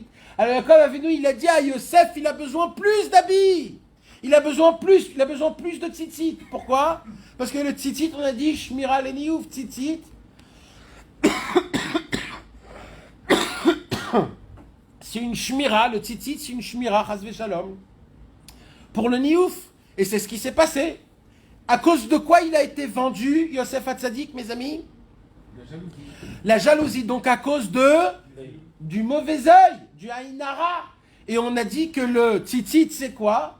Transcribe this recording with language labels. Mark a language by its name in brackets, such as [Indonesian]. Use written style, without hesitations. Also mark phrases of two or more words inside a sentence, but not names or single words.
[French] Alors Yaakov Avinu, il a dit à Yosef, il a besoin plus d'habits. Il a besoin plus de tzitzit. Pourquoi? Parce que le tzitzit, on a dit, [Hebrew] שמירה לניאוף, [French] tzitzit. C'est une shmira, le tzitzit, c'est une shmira, [Hebrew] חס שלום, [French] pour le niouf. Et c'est ce qui s'est passé. À cause de quoi il a été vendu, Yosef Hatzadik, mes amis? La jalousie. Donc à cause du mauvais œil, du haïnara. Et on a dit que le tzitzit, c'est quoi?